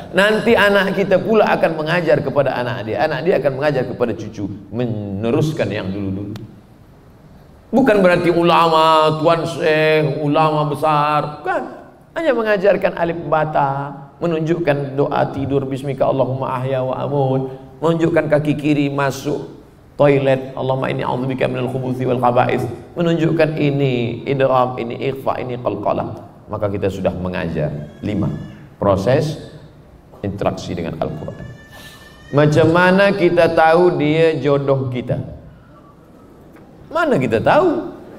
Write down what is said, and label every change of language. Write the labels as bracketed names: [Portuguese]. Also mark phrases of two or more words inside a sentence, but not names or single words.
[Indonesian] Nanti anak kita pula akan mengajar kepada anak dia akan mengajar kepada cucu, meneruskan yang dulu-dulu. Bukan berarti ulama, tuan syekh, ulama besar, bukan. Hanya mengajarkan alif bata, menunjukkan doa tidur [Arabic] bismika Allahumma ahya wa amut, [Indonesian] menunjukkan kaki kiri masuk toilet [Arabic] Allahumma inni a'udzubika minal khubuthi wal khaba'is, [Indonesian] menunjukkan ini idgham, ini ikhfa, ini qalqalah. Maka kita sudah mengajar 5 proses interaksi dengan Al-Quran. [Malay] Macam mana kita tahu dia jodoh kita? Mana kita tahu?